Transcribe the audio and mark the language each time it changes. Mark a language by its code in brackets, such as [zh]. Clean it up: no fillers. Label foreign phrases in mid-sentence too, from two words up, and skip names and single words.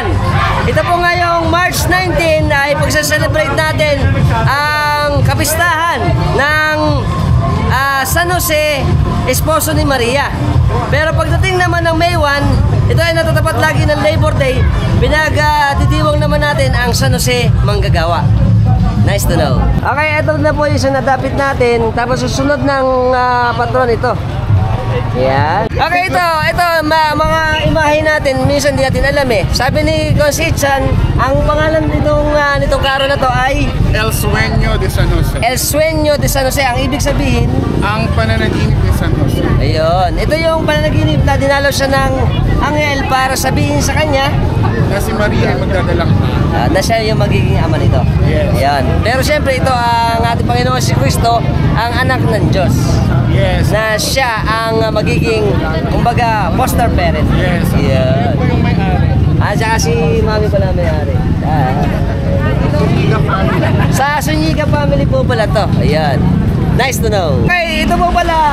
[tl] Ito po ngayong March 19 ay pagse-celebrate natin ang kapistahan ng San Jose Esposo ni Maria. Pero pagdating naman ng May 1, ito ay natatapat lagi ng Labor Day, pinagdidiwang naman natin ang San Jose Manggagawa. [en] Nice to know. [tl] Okay, ito na po yung isang nadapit natin. Tapos susunod ng patron ito. Yan. Okay, ito mga imahe natin, minsan di natin alam eh. Sabi ni Consichan, ang pangalan nitong karo na to ay El Sueño de San Jose. El Sueño de San Jose. Ang ibig sabihin, Ang pananaginip ni San Jose. ayun. Ito yung pananaginip na dinalaw siya ng anghel para sabihin sa kanya Na si Maria ay magdadalang na siya yung magiging ama nito. Yes. Ayan. Pero siyempre ito ang ating Panginoon si Cristo, ang anak ng Diyos. Yes. Na siya ang magiging, kumbaga, [en] foster parent. [tl] Yes. Yan. Yan po yung may-ari. Tsaka si mami pala may-ari. Liga family. Sa Sunyiga family po pala to. Ayan. [en] Nice to know. [tl] Okay, ito po pala.